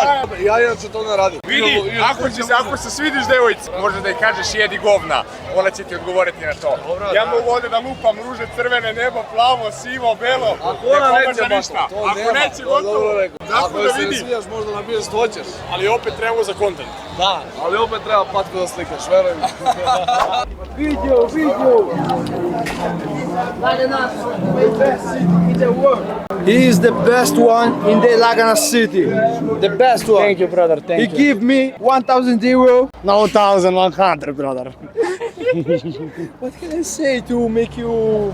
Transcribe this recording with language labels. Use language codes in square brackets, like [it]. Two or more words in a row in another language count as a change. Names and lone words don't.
[sr] Ја иначе тоа не ради. Види, ако се свидиш девојци, може да ја кажеш једи говна, она ќе ти одговорити на тоа. Ја могу оде да лупам руже, црвене небо, плаво, сиво, бело. Ако она не неќе помажа ништа. Ако неќе готово. Ако да се види. свијаш може да набиеш што hoćеш. Ali opet treba za kontent. Да. Ali opet treba patko da slikaš, veruj mi. Видео, видео! [en] He is the best one in the Lagana city. The best one. Thank you, brother, thank He you. give me 1,000 euro. No, 1,100, brother. What can I say to make you?